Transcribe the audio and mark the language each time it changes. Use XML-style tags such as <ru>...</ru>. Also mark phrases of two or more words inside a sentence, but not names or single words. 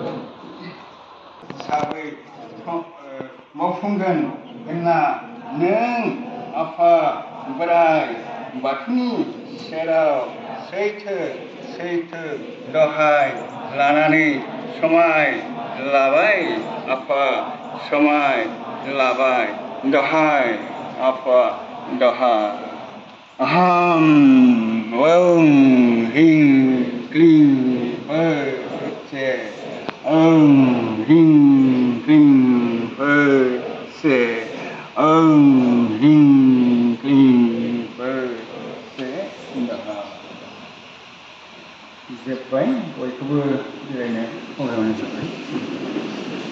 <brx>हिसाबै मावफुंगोन होनना नों आफा बोराइ बाथौनि सेराव सैथो दहाय लानानै समाय लाबाय आफा समाय लाबाय दहाय आफा दहाय अहम</brx> <sa>ओं ह्रीं क्लीं फट से ओं ह्रीं क्लीं फट से ओं ह्रीं क्लीं फट से</sa> <brx>दहाय जोब्बाय बयखौबो जिरायनो खावलायनाय जाबाय।</brx>